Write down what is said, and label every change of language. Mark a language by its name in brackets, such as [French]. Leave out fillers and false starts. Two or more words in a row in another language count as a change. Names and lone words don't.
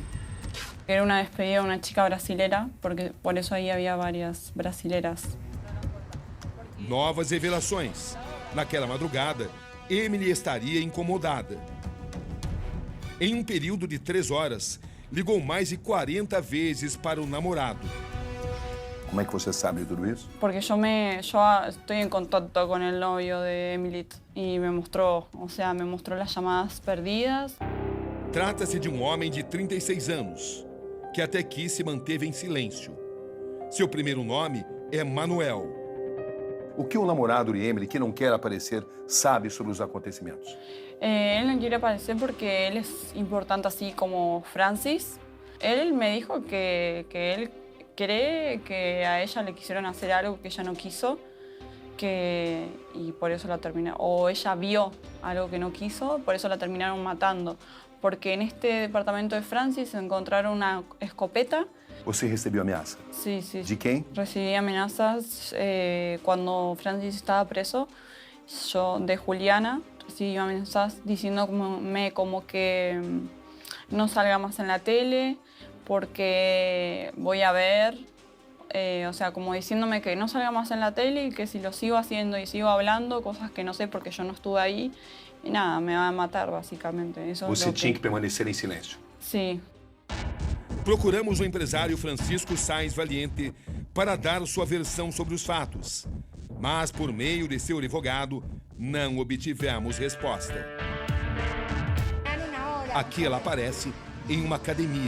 [Portuguese] Era uma despedida de uma chica brasileira, porque por isso aí havia várias brasileiras. Novas revelações. Naquela madrugada, Emily estaria incomodada. Em um período de 3 horas, ligou mais de 40 vezes para o namorado. Como é que você sabe de tudo isso? [Spanish] Porque yo estoy en contacto con el novio de Emily y me mostró las llamadas perdidas. [Portuguese] Trata-se de um homem de 36 anos, que até aqui se manteve em silêncio. Seu primeiro nome é Manuel. O que o namorado de Emily, que não quer aparecer, sabe sobre os acontecimentos? [Spanish] Él no quiere aparecer porque él es importante así como Francis. Él me dijo que él cree que a ella le quisieron hacer algo que ella no quiso, y por eso la terminaron, o ella vio algo que no quiso, por eso la terminaron matando. Porque en este departamento de Francis encontraron una escopeta. [Portuguese] Você recebeu ameaça? [Spanish] Sí, sí. [Portuguese] De quem? [Spanish] Recibí amenazas cuando Francis estaba preso. Yo, de Juliana, recibí amenazas diciéndome como que no salga más en la tele, porque voy a ver, o sea, como diciéndome que no salga más en la tele y que si lo sigo haciendo y sigo hablando, cosas que no sé porque yo no estuve ahí, y nada, me va a matar, básicamente. Eso [Portuguese] Você tinha que permanecer em silêncio? [Spanish] Sí. [Portuguese] Procuramos o empresário Francisco Sáenz Valente para dar sua versão sobre os fatos. Mas, por meio de seu advogado, não obtivemos resposta. Aqui ela aparece em uma academia.